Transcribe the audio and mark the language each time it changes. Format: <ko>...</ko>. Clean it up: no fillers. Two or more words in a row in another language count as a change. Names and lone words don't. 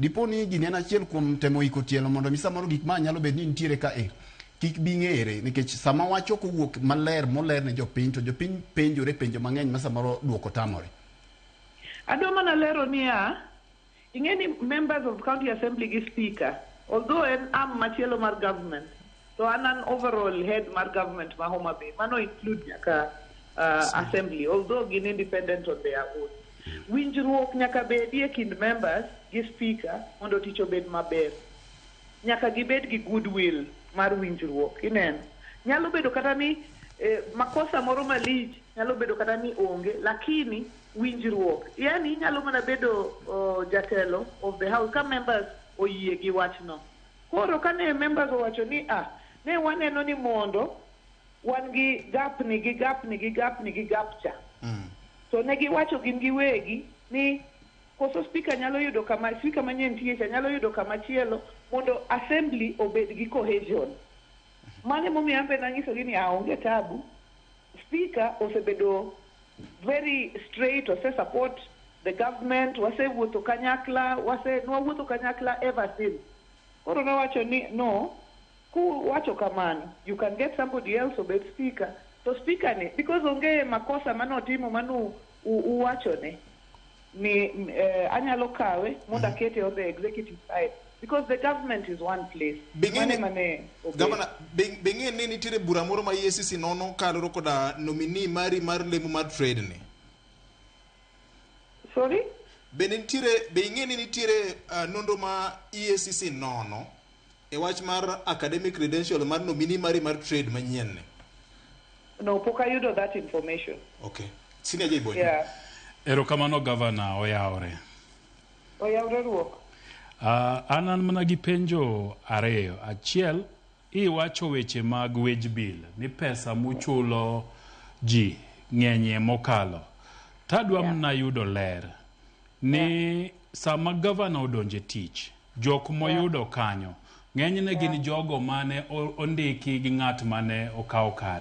<luo>Diponi gini en achiel kuom temo iko tielo mondo mi samoro gik ma nyalo beni nitiere ka kik bi ng'ere nikech sama wacho kowuok moler ne jopiny to jopiny penjore penjo mang'eny ma samoro duoko tamore. Adwa mana lero niya, ing'eni</luo> <en>members of county assembly</en> <luo>gi speaker, although en arm machielo mar government, to an</luo> <en>overall head</en> <luo>mar government ma Homa Bay, mano include nyaka assembly, although gin</luo> <en>independent on their own.</en> <luo>Winjruok nyaka bedie kind members gi speaker mondo tich obed maber. Nyaka gibed gi goodwill mar winjruok. Ineno, nyalo bedo kata ni makosa moro malich, nyalo bedo kata ni onge, lakini winjruok. Yani nyalo mana bedo jatelo</luo> <en>of the house,</en> <luo>ka members oyie gi wachno. Koro kane members owacho ni ne waneno ni mondo wan gi gap cha. So ne giwacho gin giwegi ni koso speaker nyalo yudo kama speaker manyien tiye nyalo yudo kama chielo mondo assembly obed gi cohesion. Mane momiyo ambe nanyiso ni aonge tabu.</luo> <en>Speaker osebedo very straight, ose support the government,</en> <luo>wasewuotho kanyakla</luo> <en>ever since.</en> <luo>Koro nowacho ni no, wacho kamano,</luo> <en>you can get somebody else obed speaker.</en> <luo>So speaker ne, because onge makosa manotimo manu uwachone, ni anyalo kawe mondo akete</luo> <en>on the executive side. Because the government is one place.</en> <luo>Governor, bing'e ni nitiere bura moro ma EACC nono kaloro koda nominee mari mar lemo mar trade ni.</luo> <en>Sorry?</en> <luo>Bing'e ni nitiere nonro ma EACC nono e wach mar</luo> <en>academic credential</en> <luo>mar nominee mari mar trade manyien ne.</luo> <en>No,</en> <luo>pok ayudo</luo> <en>that information. Okay. Senior J. Boy. Yeah.</en> <luo>Erokamano Governor oyawre. Oyawre ruok. An mana gi penjo ariyo. Achiel, iwacho weche mag wage bill ni pesa muchulo ji ng'enye mokalo. Tadwa mna yudo ler ni sama governor odonje tich, jok moyudo kanyo ng'enyne gin jogo mane ondiki gi ng'at mane okawo kare.</luo>